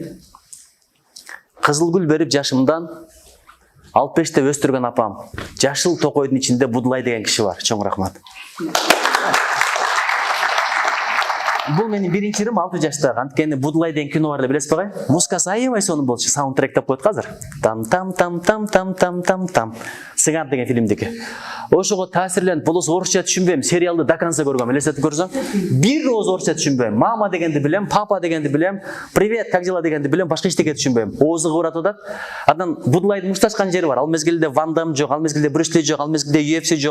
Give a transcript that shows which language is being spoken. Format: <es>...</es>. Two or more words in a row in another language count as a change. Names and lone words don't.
<ky>Кызыл гүл берип жашымдан, 65-те өстүргөн апам, жашыл токойдун ичинде Будулай деген киши бар. Чоң рахмат. Бул менин биринчи ырым 6 жаштагы. Анткени Будулай деген кино бар эле, билесизби агай? Музыкасы аябай сонун болчу, саундтрек деп коет азыр. Там там там там там там там там. Цыган деген фильмдики. Ошого таасирленип, болосо орусча түшүнбөйм, сериалды</ky> <ru>до конца</ru> <ky>көргөм. Элестетип көрсөң, бир ооз орусча түшүнбөйм. Мама дегенди билем, папа дегенди билем,</ky> <ru>привет, как дела</ru> <ky>дегенди билем, башка эчтеке түшүнбөйм. Оозу кыбырат атат. Анан Будулайдын мушташкан жери бар. Ал мезгилде Ван Дам жок, ал мезгилде Брюс Ли жок, ал мезгилде UFC жок.</ky>